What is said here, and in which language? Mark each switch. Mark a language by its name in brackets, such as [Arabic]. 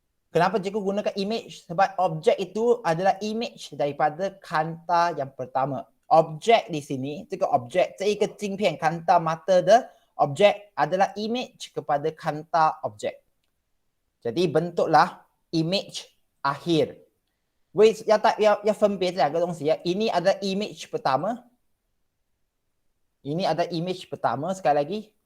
[Malay] Kenapa cikgu gunakan image? Sebab objek itu adalah image daripada kanta yang pertama. Objek di sini,这个 objek, [Chinese] 这一个镜片 [Malay] kanta mata的 objek adalah image kepada kanta objek. Jadi bentuklah image akhir. [Chinese] 要分别这两个东西ya. [Malay] Ini adalah image pertama. Ini adalah image pertama, sekali lagi.